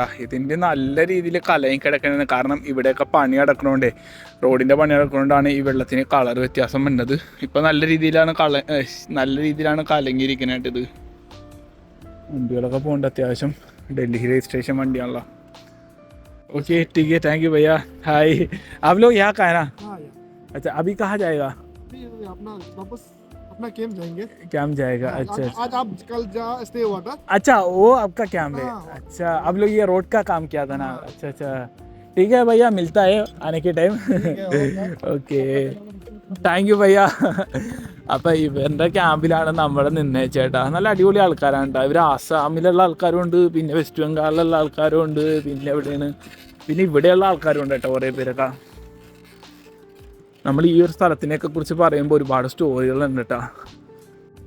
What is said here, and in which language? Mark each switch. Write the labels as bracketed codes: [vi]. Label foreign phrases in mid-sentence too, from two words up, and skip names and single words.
[ml] ഇതിൻ്റെ നല്ല രീതിയിൽ കലങ്ങി കിടക്കുന്നത്. കാരണം ഇവിടെയൊക്കെ പണി നടക്കണോണ്ടേ, റോഡിൻ്റെ പണി നടക്കണോണ്ടാണ് ഈ വെള്ളത്തിന് കളർ വ്യത്യാസം വന്നത്. ഇപ്പോൾ നല്ല രീതിയിലാണ് കലങ്ങിയിരിക്കുന്നത്. ഇത് വണ്ടികളൊക്കെ പോകേണ്ട അത്യാവശ്യം ഡൽഹി രജിസ്ട്രേഷൻ വണ്ടിയാണല്ലോ. [hi] ओके ठीक है, [en] thank you [hi] भैया, हाय। आप लोग यहाँ का है ना? अच्छा, अभी कहाँ जाएगा? अपना वापस अपना कैंप जाएंगे। कैंप जाएगा, अच्छा। आज आप कल स्टे हुआ था। अच्छा, वो आपका कैंप है। अच्छा, अब लोग ये रोड का काम किया था ना। अच्छा, ठीक है भैया, मिलता है आने के टाइम। ओके, [en] thank you [ml] ഭയ്യ. അപ്പം ഇവരുടെ ക്യാമ്പിലാണ് നമ്മൾ നിന്നേച്ചേട്ടാ. നല്ല അടിപൊളി ആൾക്കാരാണ് കേട്ടോ. ഇവർ ആസാമിലുള്ള ആൾക്കാരും ഉണ്ട്, പിന്നെ വെസ്റ്റ് ബംഗാളിലുള്ള ആൾക്കാരും ഉണ്ട്, പിന്നെ എവിടെയാണ്, പിന്നെ ഇവിടെയുള്ള ആൾക്കാരും ഉണ്ട് കേട്ടോ കുറേ പേരൊക്കെ. നമ്മൾ ഈ ഒരു സ്ഥലത്തിനെയൊക്കെ കുറിച്ച് പറയുമ്പോൾ ഒരുപാട് സ്റ്റോറികളുണ്ട് കേട്ടോ.